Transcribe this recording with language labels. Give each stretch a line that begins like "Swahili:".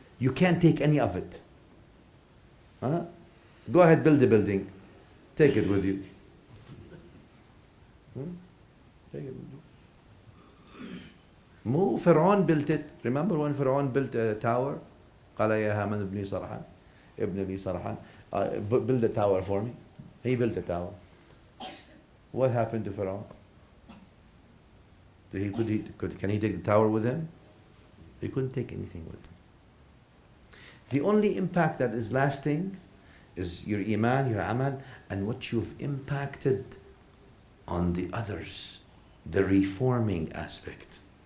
English: You can't take any of it. Go ahead, build a building. Take it with you. Take it with you. Pharaoh built it. Remember when Pharaoh built a tower?
Arabic: قال يا هامان ابن لي صرحا ابن لي صرحا
English: build a tower for me. He built a tower. What happened to Pharaoh? Can he take the tower with him? He couldn't take anything with him. The only impact that is lasting is your iman, your amal, and what you've impacted on the others, the reforming aspect.